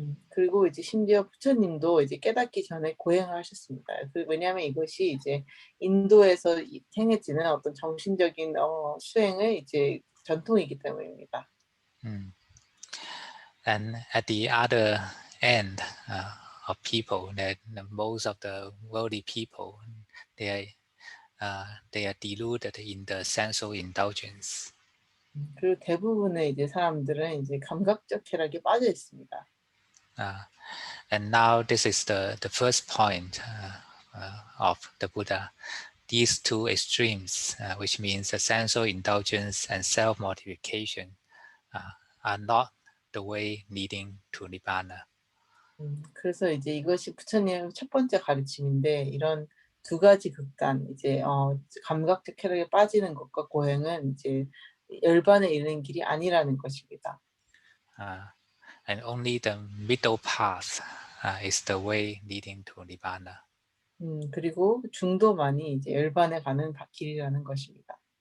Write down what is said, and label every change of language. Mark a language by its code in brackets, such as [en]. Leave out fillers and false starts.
[ko] 그리고 이제 심지어 부처님도 이제 깨닫기 전에 고행을 하셨습니다. 왜냐하면 이것이 이제 인도에서 행해지는 어떤 정신적인 수행의 이제 전통이기 때문입니다. [en] And at the other end of people, that most of the worldly people, they are deluded in the sensual indulgence. [ko] 그리고 대부분의 이제 사람들은 이제 감각적 쾌락에 빠져 있습니다. [en] And now this is the first point of the Buddha. These two extremes, which means the sensual indulgence and self-mortification, are not the way leading to Nibbana. [ko] 그래서 이제 이것이 부처님의 첫 번째 가르침인데 이런 두 가지 극단 이제 감각적 쾌락에 빠지는 것과 고행은 이제 열반에 이르는 길이 아니라는 것입니다. [en] And only the middle path is the way leading to Nibbana. [ko] 그리고 중도만이 이제 열반에 가는 길이라는 것입니다.